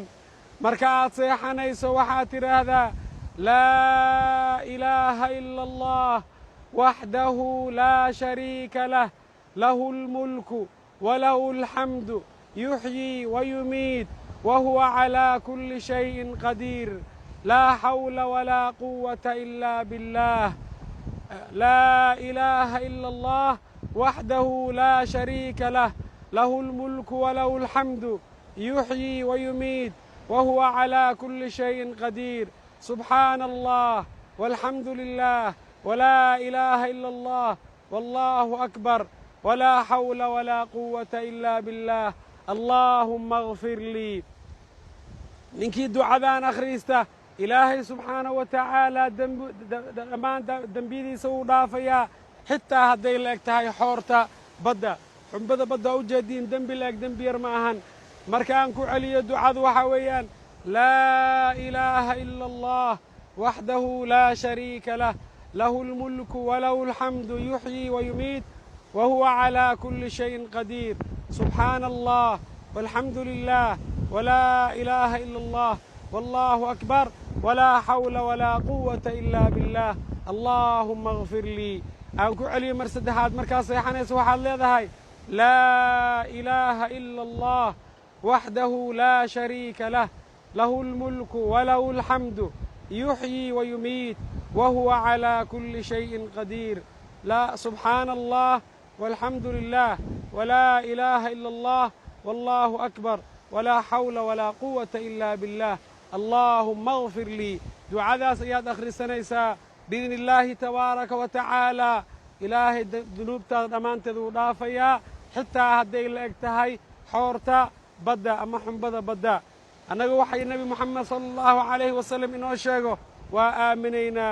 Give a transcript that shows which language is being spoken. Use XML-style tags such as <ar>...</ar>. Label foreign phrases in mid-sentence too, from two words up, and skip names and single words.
<so>marka aad seexanayso waxaad tidhaahdaa</so> <ar>لا إله إلا الله وحده لا شريك له له الملك وله الحمد يحيي ويميت وهو على كل شيء قدير لا حول ولا قوة إلا بالله. لا إله إلا الله وحده لا شريك له له الملك وله الحمد يحيي ويميت وهو على كل شيء قدير سبحان الله والحمد لله ولا إله إلا الله والله أكبر ولا حول ولا قوة إلا بالله اللهم اغفر لي.</ar> <so>ninkii ducadan akhriista ilaahay</so> <ar>سبحانه وتعالى</ar> <so>dhammaan dembiyadiisa wuu dhaafayaa, xitaa hadday la eg tahay xoorta badda. xumbada badda u jeediin dembi la eg dembi yar ma ahan. marka aan ku celiyo ducadu waxaa weeyaan</so> <ar>لا إله إلا الله وحده لا شريك له له الملك وله الحمد يحيي ويميت وهو على كل شيء قدير سبحان الله والحمد لله ولا إله إلا الله والله أكبر ولا حول ولا قوة إلا بالله اللهم اغفر لي.</ar> <so>aan ku celiyo mar saddexaad markaa seexanaysa waxaad leedahay</so> <ar>لا إله إلا الله وحده لا شريك له له الملك وله الحمد يحيي ويميت وهو على كل شيء قدير سبحان الله والحمد لله ولا إله إلا الله والله أكبر ولا حول ولا قوة إلا بالله اللهم اغفر لي.</ar> <so>ducadaas ayaad akhrisanaysaa</so> <ar>بإذن الله تبارك وتعالى.</ar> <so>ilaahay dunuubtaada dhammaanteed wuu dhaafayaa, xitaa hadday la eg tahay xoorta badda ama xumbada badda. annaga waxay nebi moxamed</so> <ar>صلى الله عليه وسلم</ar> <so>inoo sheego waa aaminaynaa.</so>